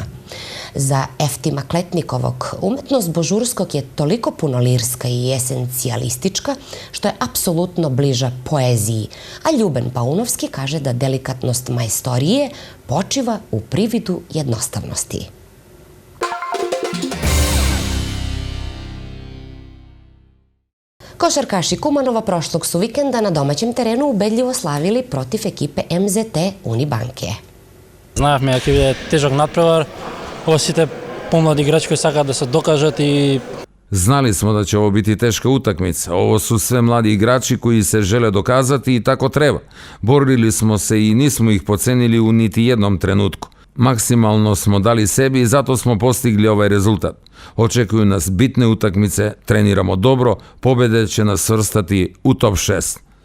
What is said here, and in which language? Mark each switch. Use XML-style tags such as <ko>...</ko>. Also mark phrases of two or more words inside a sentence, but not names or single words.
<sr>Za Eftima Kletnikovog umetnost Božurskog je toliko puno lirska i esencijalistička što je apsolutno bliža poeziji, a Ljuben Paunovski kaže da delikatnost majstorije počiva u prividu jednostavnosti. Košarkaši Kumanova prošlog su vikenda na domaćem terenu ubedljivo slavili protiv ekipe MZT Unibanke.</sr> <mk>Знаевме дека ќе биде тежок натпревар, ова сите помлади играчи кои сакаат да се докажат и</mk> <sr>Znali smo da će ovo biti teška utakmica. Ovo su sve mladi igrači koji se žele dokazati i tako treba. Borili smo se i nismo ih pocenili u niti jednom trenutku. Maksimalno smo dali sebi i zato smo postigli ovaj rezultat. Očekuju nas bitne utakmice, treniramo dobro, pobede će nas svrstati u top 6.</sr>